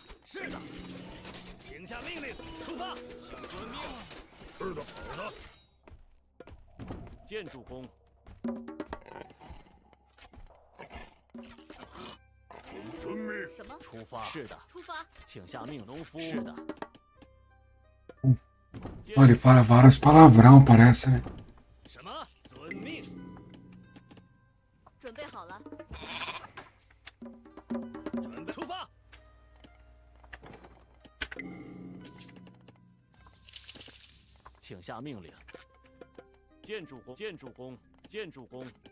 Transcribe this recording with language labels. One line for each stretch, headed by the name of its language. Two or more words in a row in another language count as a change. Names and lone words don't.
Chinese: 是的。请下命令，出发。请遵命。是的，好的。建筑工。遵命。什么？出发。是的。出发。请下命，农夫。是的。
Portuguese: Oh, ele fala vários palavrão, parece, né?
Chinese: 什么？遵命。准备好了。准备出发。请下命令。建筑工，建筑工，建筑工。